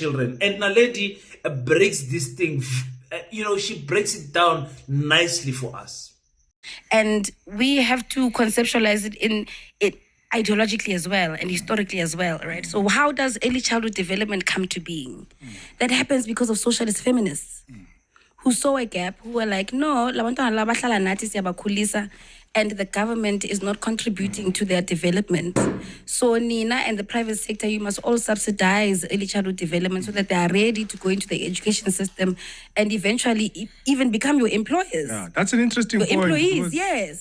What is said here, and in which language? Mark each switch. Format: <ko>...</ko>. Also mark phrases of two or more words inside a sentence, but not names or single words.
<en>And Naledi breaks this thing, she breaks it down nicely for us. And we have to conceptualize it in it ideologically as well and historically as well, right? So how does early childhood development come to being? That happens because of socialist feminists who saw a gap, who were like, no,</en> <zu>la bantwana la bahlala nathi siyabakhulisa,</zu> <en>and the government is not contributing to their development. So Nina and the private sector, you must all subsidize early childhood development so that they are ready to go into the education system and eventually even become your employers. Yeah, that's an interesting your point. Employees, yes.</en>